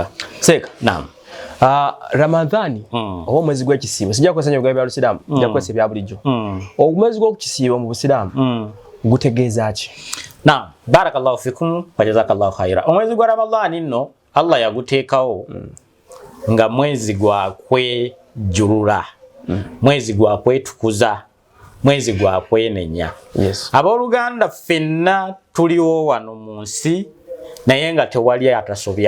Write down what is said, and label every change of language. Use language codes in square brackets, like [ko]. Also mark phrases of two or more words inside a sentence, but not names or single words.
[lg] Seeka. Naam. Ramadhaani oba omwezi gw'ekisiibo sijja kwesanya bya Lusiraamu nja kwesa ebya bulijjo omwezi gw'ekisiibo mu Busiraamu gutegeeza ki? Naam, [ar] بارك الله فيكم وجزاكم الله خيرا. [lg] Omwezi gwa Ramadhaani nno Allah yaguteekawo nga mwezi gwa kwejulula, mwezi gwa kwetukuza, mwezi gwa kwenenya. Abooluganda ffenna tuliwo wano mu nsi naye nga tewali atasobya.